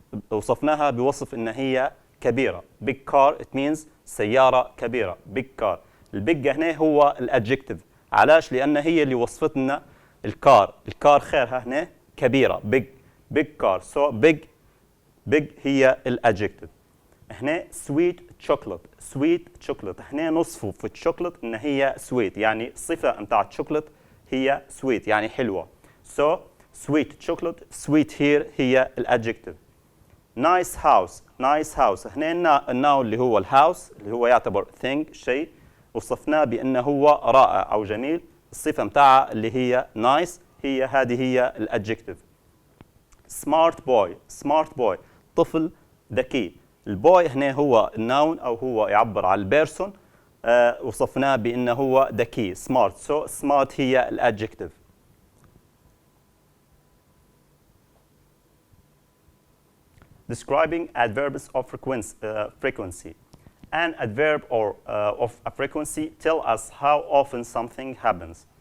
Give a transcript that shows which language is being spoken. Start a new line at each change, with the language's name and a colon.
Arabic: وصفناها بوصف إن هي كبيرة.
English: big car it means
Arabic: سيارة كبيرة.
English: big car.
Arabic: البيج هنا هو الادجكتيف. علاش؟ لأن هي اللي وصفتنا الكار. الكار خيرها هنا كبيرة.
English: big car.
Arabic: so big هي الادجكتيف. هنا
English: sweet chocolate.
Arabic: هنا نصفه في الشوكولات إن هي sweet، يعني الصفة متاع الشوكولات هي sweet يعني حلوة.
English: so sweet chocolate. sweet here
Arabic: هي الادجكتيف.
English: nice house.
Arabic: هنا الناون اللي هو الهاوس اللي هو يعتبر thing شيء، وصفناه بأنه هو رائع أو جميل. الصفة متاعها اللي هي nice هذه هي الادجكتيف.
English: smart boy
Arabic: طفل ذكي. البوي هنا هو الناون أو هو يعبر عن البيرسون، وصفناه بأنه هو ذكي smart. so smart هي الادجكتيف.
English: describing adverbs of frequency. An adverb of a frequency tell us how often something happens.